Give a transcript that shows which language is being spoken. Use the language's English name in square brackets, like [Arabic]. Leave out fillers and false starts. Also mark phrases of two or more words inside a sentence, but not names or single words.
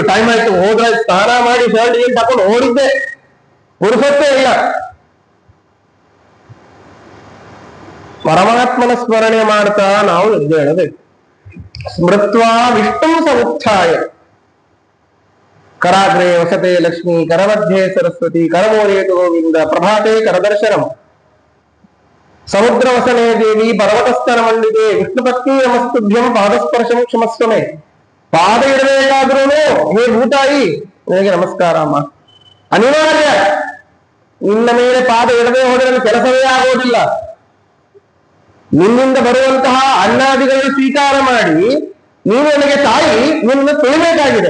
[Kannada] ಟೈಮ್ ಆಯ್ತು, ಹೋದ್ರೆ ಸ್ನಾನ ಮಾಡಿ ಶರ್ಟ್ ಏನು ತಕೊಂಡು ಓಡಿದ್ದೆ, ಪುರುಸತ್ತೇ ಇಲ್ಲ. ಪರಮಾತ್ಮನ ಸ್ಮರಣೆ ಮಾಡ್ತಾ ನಾವು ಎದ್ದು ಹೇಳಬೇಕು. [Sanskrit] ಸ್ಮೃತ್ವಾ ವಿಷ್ಣು ಸಮುತ್ಥಾಯ, ಕರಾಗ್ರೇ ವಸತೆ ಲಕ್ಷ್ಮೀ, ಕರಮಧ್ಯೆ ಸರಸ್ವತಿ, ಕರಮೂಲೇತು ಗೋವಿಂದ, ಪ್ರಭಾತೆ ಕರದರ್ಶನಂ, ಸಮುದ್ರ ವಸನೆ ದೇವಿ, ಪರ್ವತಸ್ಥನ ಮಂಡಿದೆ, ವಿಷ್ಣು ಪತ್ನಿ ನಮಸ್ತುಭ್ಯಂ, ಪಾದಸ್ಪರ್ಶಂ ಕ್ಷಮಸ್ವಮೆ. [Kannada] ಪಾದ ಇಡಬೇಕಾದ್ರೂ ಹೇ ಭೂತಾಯಿ ನಿನಗೆ ನಮಸ್ಕಾರ ಅಮ್ಮ, ಅನಿವಾರ್ಯ. ನಿನ್ನ ಮೇಲೆ ಪಾದ ಇಡದೆ ಹೋದರೆ ನನ್ನ ಕೆಲಸವೇ ಆಗೋದಿಲ್ಲ. ನಿನ್ನಿಂದ ಬರುವಂತಹ ಅನ್ನಾದಿಗಳನ್ನು ಸ್ವೀಕಾರ ಮಾಡಿ ನೀನು ನನಗೆ ತಾಯಿ, ನಿನ್ನ ತೊಳಿಬೇಕಾಗಿದೆ.